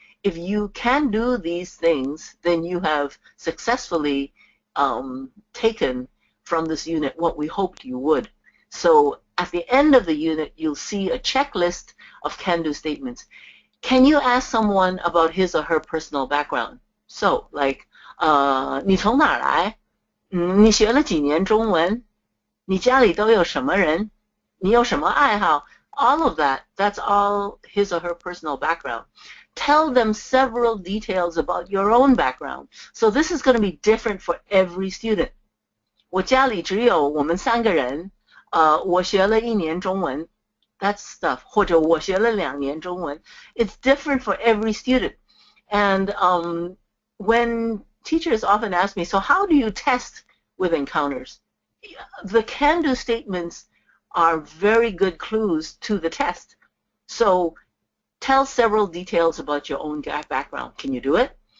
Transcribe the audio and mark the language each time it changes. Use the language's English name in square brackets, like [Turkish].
[English] If you can do these things, then you have successfully taken from this unit what we hoped you would. So at the end of the unit, you'll see a checklist of can-do statements. Can you ask someone about his or her personal background? So, like, [Chinese] 你从哪儿来? 你学了几年中文?你家里都有什么人? 你有什么爱好? [English] All of that, that's all his or her personal background. Tell them several details about your own background. So this is going to be different for every student. [Chinese] 我家里只有我们3个人，我学了1年中文. [English] That stuff. [Chinese] 或者我学了2年中文. [English] It's different for every student. And when teachers often ask me, so how do you test with Encounters? The can-do statements are very good clues to the test. So tell several details about your own background. Can you do it?